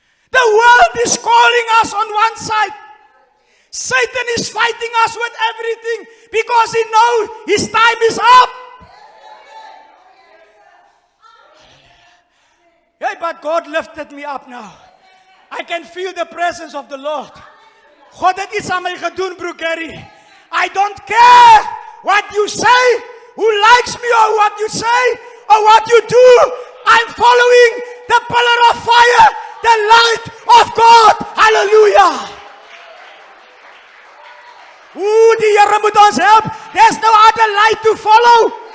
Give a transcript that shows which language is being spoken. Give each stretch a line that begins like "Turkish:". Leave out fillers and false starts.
English: The world is calling us on one side. Satan is fighting us with everything because he knows his time is up. Hey, but God lifted me up now. I can feel the presence of the Lord.
Afrikaans: God het iets aan my gedoen, broer Gary.
English: I don't care what you say, who likes me or what you say, or what you do. I'm following the pillar of fire, the light of God. Hallelujah. Ooh,
Afrikaans: die Here moet ons help.
English: There's no other light to follow.